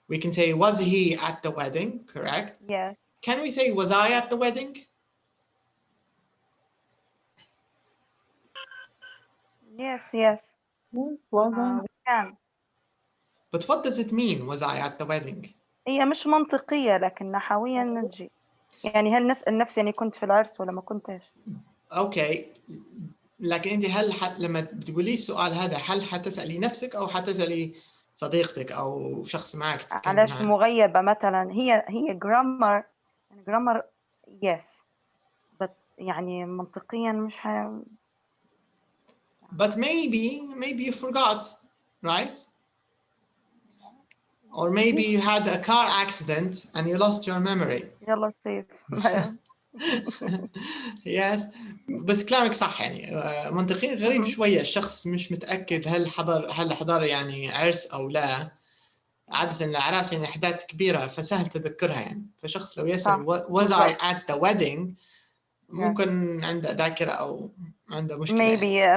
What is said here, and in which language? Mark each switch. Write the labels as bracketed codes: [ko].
[en] We can say, was he at the wedding? Correct. Yes. Can we say, was I at the wedding? Yes. Yes, was I? We can. But what does it mean, was I at the wedding? [ar] هي مش منطقية لكن نحويا نجي. يعني هل نسأل نفسي يعني كنت في العرس ولا ما كنتش؟ اوكي لكن انت هل لما بتقولي السؤال هذا هل حتسألي نفسك او حتسألي صديقتك او شخص معك تتكلم علاش معه؟ مغيبة مثلا هي [en] grammar yes but [ar] يعني منطقيا مش [en] But maybe you forgot, right? Or maybe you had a car accident and you lost your memory. [ar] يلا سيف. [en] Yes. [ar] بس كلامك صح يعني منطقيا غريب شوية الشخص مش متأكد هل حضر يعني عرس أو لا. عادة الأعراس يعني أحداث كبيرة فسهل تذكرها يعني فشخص لو يسأل [en] was I at the wedding [ar] ممكن عنده ذاكرة أو عنده مشكلة.